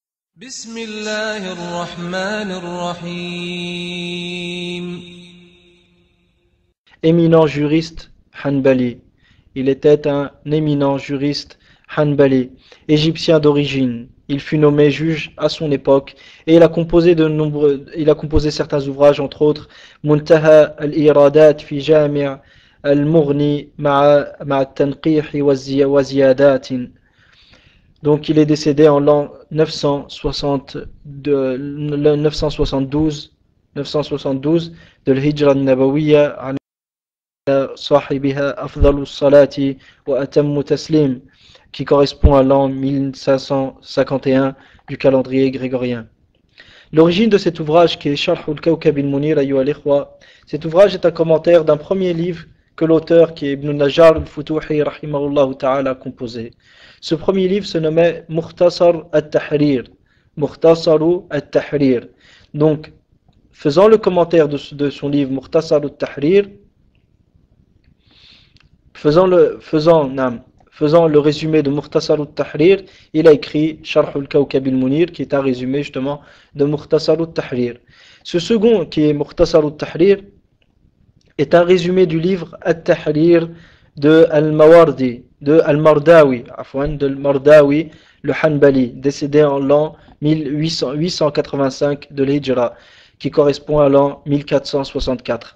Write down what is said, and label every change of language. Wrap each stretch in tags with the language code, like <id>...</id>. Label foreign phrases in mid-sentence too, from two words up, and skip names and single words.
<ar>بسم الله الرحمن الرحيم.</ar> <fr>Éminent juriste Hanbali. Il était un éminent juriste Hanbali, égyptien d'origine. Il fut nommé juge à son époque et il a composé certains ouvrages, entre autres Muntaha al-Iradat fi Jami' al-Mughni ma'a tanqih wa ziyadatin. Donc il est décédé en l'an 972 de l'</fr> <ar>هجرة النبوية صاحبها أفضل الصلاة وأتم تسليم,</ar> <fr>qui correspond à l'an 1551 du calendrier grégorien. L'origine de cet ouvrage, qui est Sharh al-Kawkab al-Munir, cet ouvrage est un commentaire d'un premier livre que l'auteur, qui est Ibn Najjar al-Futuhi</fr> <ar>رحمه الله تعالى,</ar> <fr>a composé. Ce premier livre se nommait Mukhtasar al-Tahrir. Mukhtasaru al-Tahrir. Donc, faisant le commentaire de son livre Mukhtasar al-Tahrir, faisant le résumé de Mukhtasar al-Tahrir, il a écrit Sharh al-Kawkab al-Munir, qui est un résumé justement de Mukhtasar al-Tahrir. Ce second, qui est Mukhtasar al-Tahrir, est un résumé du livre Al-Tahrir de Al-Mawardi, de Al-Mardawi, le Hanbali, décédé en l'an 885 de l'Hijra, qui correspond à l'an 1464.</fr>